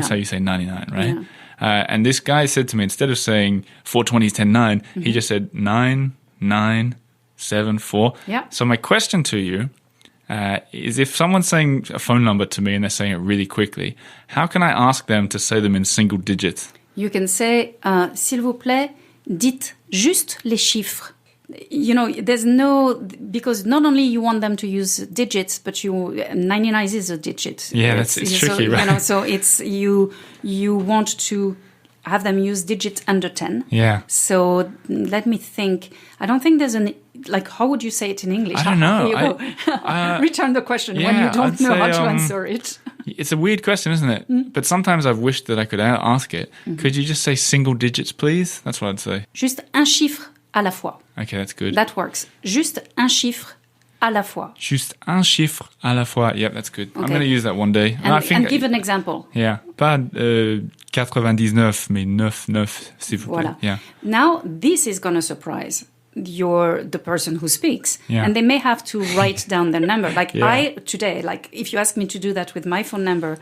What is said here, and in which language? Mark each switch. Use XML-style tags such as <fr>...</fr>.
<en>That's how you say 99, right? Yeah. And this guy said to me, instead of saying 420s 10-9, he just said 9, 9, 7, 4. Yeah. So my question to you is, if someone's saying a phone number to me and they're saying it really quickly, how can I ask them to say them in single digits? You can say,</en> <fr>s'il vous plaît, dites juste les chiffres.</fr> <en>There's because not only you want them to use digits, but 99 is a digit. Yeah, it's tricky, right? So it's you want to have them use digits under 10. Yeah. So let me think. I don't think there's how would you say it in English? I don't know. Return the question when you don't know how to answer it. It's a weird question, isn't it? But sometimes I've wished that I could ask it. Could you just say single digits, please? That's what I'd say.</en> <fr>Juste un chiffre à la fois.</fr> <en>Okay, that's good. That works.</en> <fr>Juste un chiffre à la fois. Juste un chiffre à la fois.</fr> <en>Yep, that's good. Okay. I'm going to use that one day. And give an example.</en> <fr>Yeah. Pas 99, mais 99, s'il vous plaît. Voilà.</fr> <en>Yeah. Now, this is going to surprise. you're the person who speaks. Yeah. And they may have to write down their number. Like Yeah. today, like if you ask me to do that with my phone number,</en>